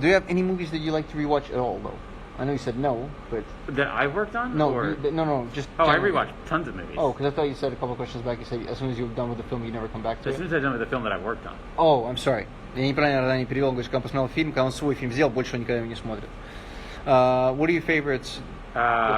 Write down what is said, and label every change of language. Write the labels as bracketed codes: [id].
[en] Do you have any movies that you like to rewatch at all, though? I know you said no, but... That I've worked on? No, or... no, just... Oh, I rewatched tons of movies. Oh, because I thought you said a couple of questions back, you said as soon as you're done with the film, you never come back to it. As soon as I'm done with the film that I've worked on. Oh, I'm sorry. [ru] Я неправильно ранее перевел, говорю, когда он посмотрел фильм, когда он свой фильм сделал, больше он никогда его не смотрит. [en] What are your favorites that